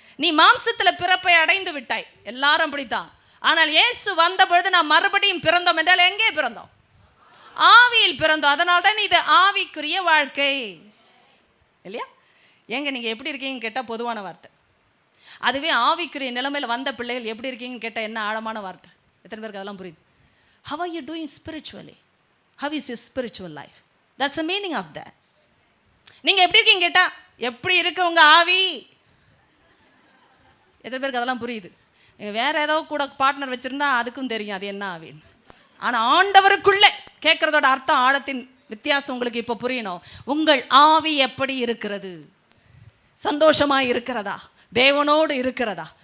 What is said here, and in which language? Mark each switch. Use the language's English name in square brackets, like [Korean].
[Tamil] நீ மாம்சத்தில் பிறப்பை அடைந்து விட்டாய், எல்லாரும் அப்படித்தான். ஆனால் இயேசு வந்த பொழுது நாம் மறுபடியும் பிறந்தோம் என்றால் எங்கே பிறந்தோம்? ஆவியில் பிறந்தோம். அதனால தான் இது ஆவிக்குரிய வாழ்க்கை இல்லையா? எங்க நீங்கள் எப்படி இருக்கீங்கன்னு கேட்டால் பொதுவான வார்த்தை. அதுவே ஆவிக்குரிய நிலைமையில் வந்த பிள்ளைகள் எப்படி இருக்கீங்கன்னு கேட்டால் என்ன ஆழமான வார்த்தை. எத்தனை பேருக்கு அதெல்லாம் புரியுது? [English] How are you doing spiritually? How is your spiritual life? That's the meaning of that. [Tamil] நீங்கள் எப்படி இருக்கீங்க கேட்டால் எப்படி இருக்கு உங்கள் ஆவி. எத்தனை பேருக்கு அதெல்லாம் புரியுது? வேற ஏதோ கூட பார்ட்னர் வச்சுருந்தா அதுக்கும் தெரியும் அது என்ன ஆவின்னு. ஆனால் ஆண்டவருக்குள்ளே கேட்குறதோட அர்த்தம், ஆழத்தின் வித்தியாசம் உங்களுக்கு இப்போ புரியணும். உங்கள் ஆவி எப்படி இருக்கிறது? சந்தோஷமாக இருக்கிறதா? தேவனோடு இருக்கிறதா?